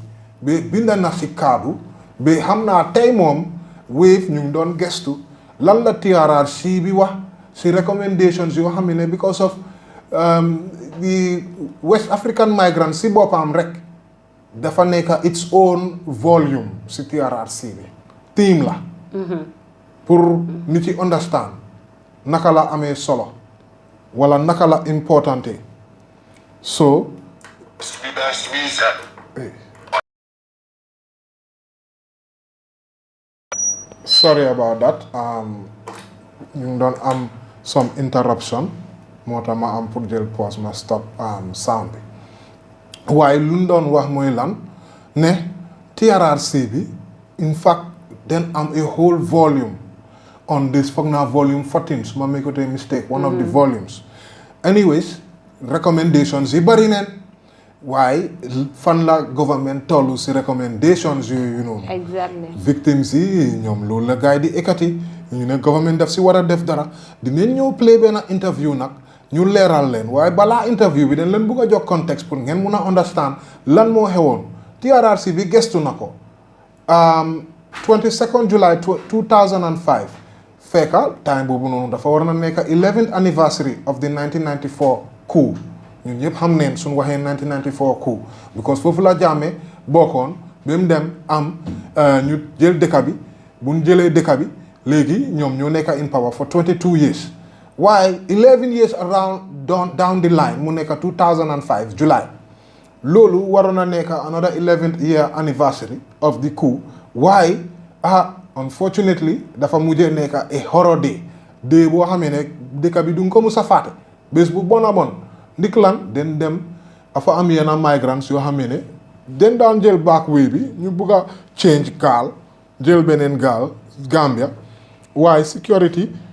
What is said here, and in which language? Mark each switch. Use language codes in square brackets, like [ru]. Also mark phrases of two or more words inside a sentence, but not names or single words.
[wo] ba binda na si kaadu ba xam naa tey moom Wave ñu ngi doon gestu lan la TRRC bi wax si recommendations yoo xam ne [en] because of the West African Migrants [wo] si boppam rek dafa nekk [en] its own volume [wo] si TRRC bi team la pour nit yi understand naka la amee solo wala naka la importante so [en] sorry about that [wo] ñu ngi doon am [en] some interruption [wo] moo tax ma am pour jël pause ma stop sound bi waaye lu ñu doon wax mooy lan ne TRRC bi [en] in fact then [wo] am [en] a whole volume on this [wo] foog naa volume 14 su ma [en] make a mistake one of the volumes anyways [wo] recommendations yi bari neen waaye fan la government tollu si recommendations yooyu noonu exactly victims yi ñoom loolu la gars yi di ekkati ñu ne government daf si war a def dara dinañ ñëw play benn interview nag ñu leeral leen waaye balaa interview bi dañ leen bëgg a jox contexte pour ngeen mun a understand lan moo xewoon TRRC bi gestu na ko [en] 22nd July 2005 [wo] fekka time boobu noonu dafa war na nekk [en] 11th anniversary of the 1994 coup [wo] ñun ñëpp xam neen suñu waxee [en] 1994 coup because [wo] foofu la Jammeh bokkoon ba mu dem am ñu jël dëkk bi bu ñu jëlee dëkk bi léegi ñoom ñoo nekk [en] in power for 22 years [wo] waaye 11 [en] years around down the line [wo] mu nekk 2005 July loolu waroon na nekk [en] another 11th year anniversary of the coup waaye unfortunately [wo] dafa mujjee nekk [en] a horror day [wo] boo xamee ne dëkk bi du nga ko mus a fàtte bés bu bon a bon ndik lan den dem afa am yenn migrants yoo xamee ne den daan jël [en] back way [wo] bi ñu bugg a change gaal jël beneen gaal Gambia waaye security